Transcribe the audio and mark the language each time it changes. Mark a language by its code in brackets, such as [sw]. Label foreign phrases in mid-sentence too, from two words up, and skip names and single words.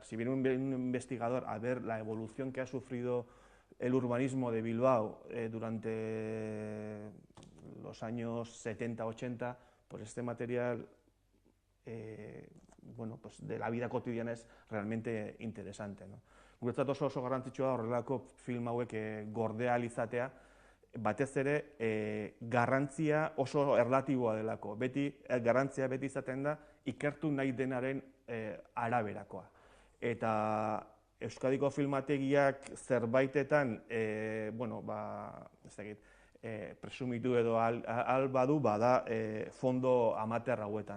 [es] Si viene un investigador a ver la evolución que ha sufrido el urbanismo de Bilbao durante los años 70-80, pues este material pues de la vida cotidiana es realmente interesante, ¿no? [eu] Guretzat oso garrantzitsua horrelako film hauek gordea ahal izatea, batez ere garrantzia oso erlatiboa delako. Garrantzia beti izaten da ikertu nahi denaren araberakoa. Eta Euskadiko filmategiak zerbaitetan presumitu edo ahal badu bada fondo amateur hauetan.